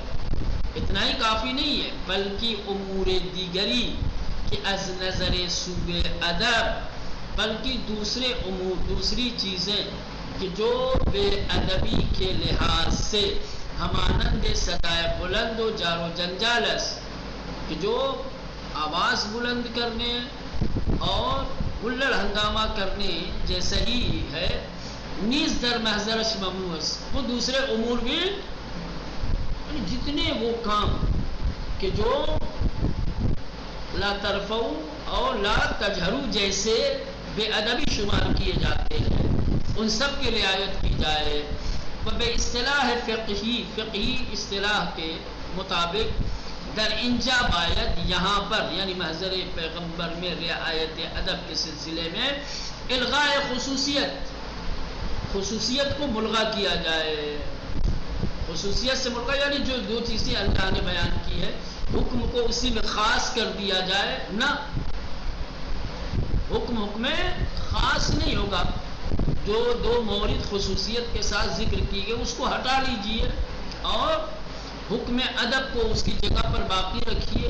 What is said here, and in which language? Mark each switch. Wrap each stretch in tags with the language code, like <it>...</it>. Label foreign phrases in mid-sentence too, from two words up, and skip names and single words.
<ur>اتنا ہی کافی نہیں ہے، بلکہ</ur> <fa>امور دیگری کہ از نظر سوء ادب،</fa> <ur>بلکہ دوسرے امور، دوسری چیزیں کہ جو بے ادبی کے لحاظ سے</ur> <fa>ہمانند صدائے بلند و جار و جنجالس،</fa> <ur>کہ جو آواز بلند کرنے اور ہلڑ ہنگامہ کرنے جیسا ہی ہے،</ur> <fa>نیز در محضرش ممنوع،</fa> <ur>وہ دوسرے امور بھی جتنے وہ کام کہ جو</ur> <ar>لا ترفعوا</ar> <ur>اور</ur> <ar>لا تجہروا</ar> <ur>جیسے بے ادبی شمار کیے جاتے ہیں ان سب کی رعایت کی جائے۔</ur> <fa>بے اصطلاح فقہی</fa> <ur>اصطلاح کے مطابق</ur> <fa>در انجا باید</fa> <ur>یہاں پر یعنی محضر پیغمبر میں رعایت ادب کے سلسلے میں الغاء خصوصیت کو ملغا کیا جائے۔ خصوصیت سے ملغا یعنی جو دو چیزیں اللہ نے بیان کی ہے حکم کو اسی میں خاص کر دیا جائے نہ، حکم خاص نہیں ہوگا، جو دو مورد خصوصیت کے ساتھ ذکر کی گئی اس کو ہٹا لیجئے اور حکم ادب کو اس کی جگہ پر باقی رکھیے۔</ur>